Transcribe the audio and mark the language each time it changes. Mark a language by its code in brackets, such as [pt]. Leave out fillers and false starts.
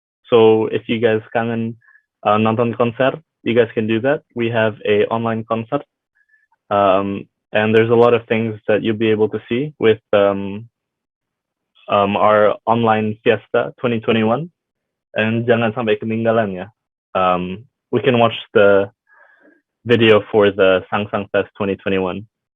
[en] So if you guys [id] kangen nonton konser, [en] you guys can do that. We have a online concert, and there's a lot of things that you'll be able to see with our online Fiesta 2021. And [id] jangan sampai ketinggalan ya. [en] We can watch the video for the SangSang Fest 2021.